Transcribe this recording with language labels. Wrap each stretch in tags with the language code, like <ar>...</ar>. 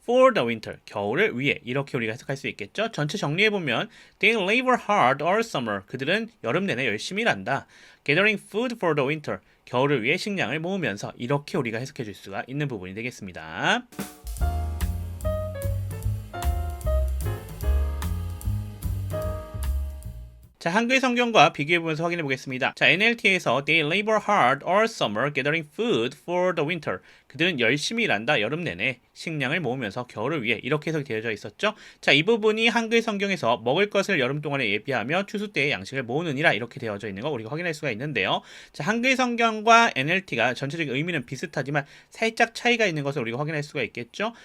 <en>for the winter</en> <ko>겨울을 위해 이렇게 우리가 해석할 수 있겠죠. 전체 정리해 보면</ko> <en>they labor hard all summer</en> <ko>그들은 여름 내내 열심히 일한다.</ko> <en>gathering food for the winter</en> <ko>겨울을 위해 식량을 모으면서 이렇게 우리가 해석해 줄 수가 있는 부분이 되겠습니다. 자, 한글 성경과 비교해보면서 확인해 보겠습니다.</ko> <en>자, NLT에서 They labor hard all summer gathering food for the winter.</en> <ko>그들은 열심히 일한다 여름 내내 식량을 모으면서 겨울을 위해 이렇게 해석이 되어져 있었죠. 자, 이 부분이 한글 성경에서 먹을 것을 여름 동안에 예비하며 추수 때의 양식을 모으느니라 이렇게 되어져 있는 거 우리가 확인할 수가 있는데요. 자, 한글 성경과 NLT가 전체적인 의미는 비슷하지만 살짝 차이가 있는 것을 우리가 확인할 수가 있겠죠.</ko>